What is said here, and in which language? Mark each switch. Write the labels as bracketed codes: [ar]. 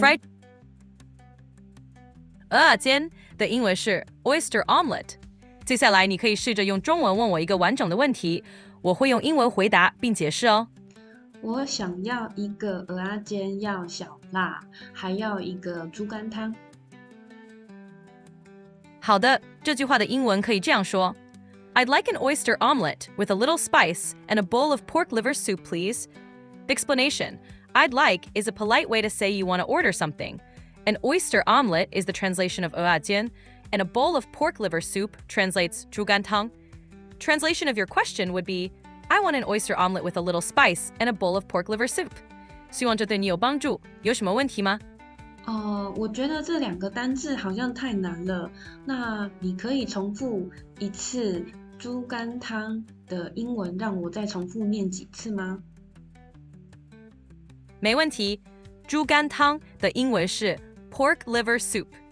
[zh] fried 蚵仔煎的英文是 oyster omelet。接下来你可以试着用中文问我一个完整的问题，我会用英文回答并解释哦。我想要一个蚵仔煎，要小辣，还要一个猪肝汤。好的，这句话的英文可以这样说： [en] I'd like an oyster omelet with a little spice and a bowl of pork liver soup, please. Explanation: I'd like is a polite way to say you want to order something. An oyster omelet is the translation of 蚵仔煎, and a bowl of pork liver soup translates 猪肝汤. Translation of your question would be, I want an oyster omelet with a little spice and a bowl of pork liver soup. [zh] 希望这对你有帮助。有什么问题吗？我觉得这两个单字好像太难了。那你可以重复一次猪肝汤的英文，让我再重复念几次吗？没问题。猪肝汤的英文是 [en] pork liver soup。